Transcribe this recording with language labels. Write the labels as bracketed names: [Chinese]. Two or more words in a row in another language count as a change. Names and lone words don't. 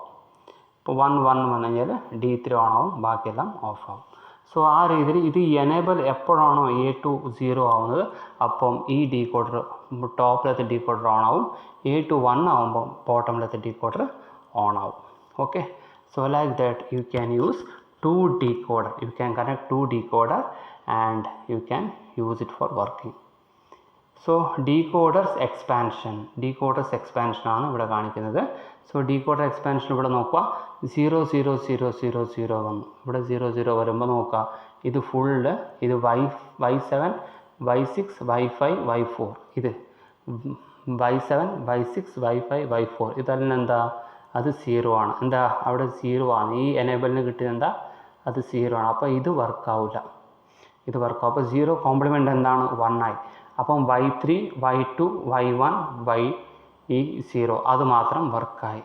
[Malayalam] ഇപ്പോൾ 1 1 വന്നു കഴിഞ്ഞാൽ D3 ഓൺ ആവും, ബാക്കിയെല്ലാം ഓഫ് ആവും. സോ ആ രീതിയിൽ ഇത് എനേബിൾ എപ്പോഴാണോ A2 0 ആവുന്നത് അപ്പം ഈ ഡീകോഡർ ടോപ്പിലത്തെ ഡീകോഡർ ഓൺ ആവും, A2 1 ആവുമ്പോൾ ബോട്ടമിലത്തെ ഡീകോഡർ ഓൺ ആവും. [English] okay, so like that you can use 2 decoder. You can connect 2 decoder and you can use it for working. so decoders expansion [Malayalam] ആണ് ഇവിടെ കാണിക്കുന്നത്. [English] so decoder expansion [Malayalam] ഇവിടെ നോക്കുക, 0 0 0 0 0 വന്നു. ഇവിടെ 0 0 വരുമ്പോൾ നോക്കുക, ഇത് ഫുള്ള് ഇത് Y7 Y6 Y5 Y4, ഇത് Y7 Y6 Y5 Y4 ഇതെല്ലാം എന്താ, അത് 0 ആണ്. എന്താ അവിടെ 0 ആണ്, ഈ എനേബിളിന് കിട്ടിയത് എന്താ, അത് 0 ആണ്. അപ്പോൾ ഇത് വർക്കാവില്ല, ഇത് വർക്കാവും. അപ്പോൾ 0 കോംപ്ലിമെൻ്റ് എന്താണ്, 1 ആയി. അപ്പം Y3 Y2 Y1 Y0 അത് മാത്രം വർക്കായി.